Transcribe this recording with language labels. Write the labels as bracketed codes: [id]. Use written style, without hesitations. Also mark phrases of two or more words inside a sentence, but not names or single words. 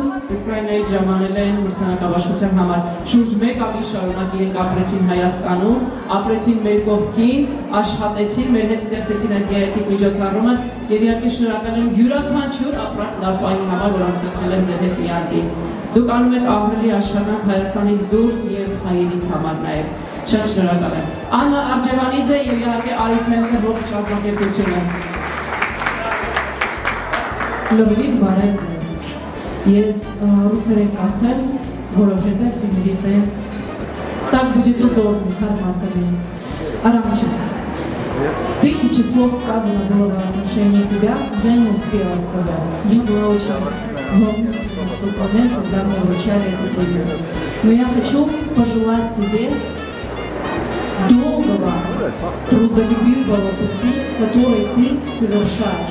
[hy] Ուկրաինայի ժամանել են մրցանակաբաշխության համար շուրջ 1 ամիս շարունակ իրենք ապրեցին Հայաստանում, ապրեցին մեր կողքին, աշխատեցին, մեր հետ ստեղծեցին այս գեղեցիկ միջոցառումը եւ իհարկե շնորհակալ եմ յուրաքանչյուր ապրած լավ պայմանի համար, որ անցկացրել եմ ձեր հետ միասին։ Դուք անում եք ահռելի աշխատանք Հայաստանից դուրս եւ հայերիս համար նաեւ։ Շատ շնորհակալ եմ։ Աննա Արջևանիձե եւ իհարկե Արի ցենտրի ողջ կազմակերպությունը։ Լոբին բարև ձեզ։ Ես ռուսերեն կասեմ, որովհետև ինձ տենց [ru] так будет удобно, хармаками. Арамчик, тысячи слов сказано было в отношении тебя, я не успела сказать. Я была очень волнительна в тот момент, когда мне вручали эту премию. Но я хочу пожелать тебе долгого, трудолюбивого пути, который ты совершаешь.